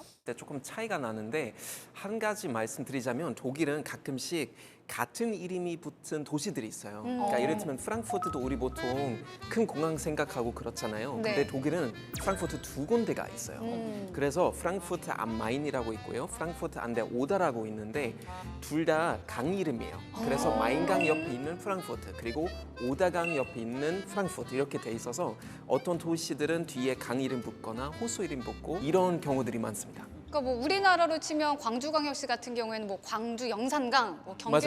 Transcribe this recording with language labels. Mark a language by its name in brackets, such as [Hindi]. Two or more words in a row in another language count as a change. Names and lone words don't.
[Korean] 네, 조금 차이가 나는데 한 가지 말씀드리자면 독일은 가끔씩 같은 이름이 붙은 도시들이 있어요. 그러니까 예를 들면 프랑크푸르트도 우리 보통 큰 공항 생각하고 그렇잖아요. 네. 근데 독일은 프랑크푸르트 두 군데가 있어요. 그래서 프랑크푸르트 am Main이라고 있고요. 프랑크푸르트 an der Oder라고 있는데 둘 다 강 이름이에요. 그래서 마인강 옆에 있는 프랑크푸르트 그리고 오다강 옆에 있는 프랑크푸르트 이렇게 돼 있어서 어떤 도시들은 뒤에 강 이름 붙거나 호수 이름 붙고 이런 경우들이 많습니다. 그러니까 뭐 우리나라로 치면 광주광역시 같은 경우에는 뭐 광주 영산강, 뭐 경기도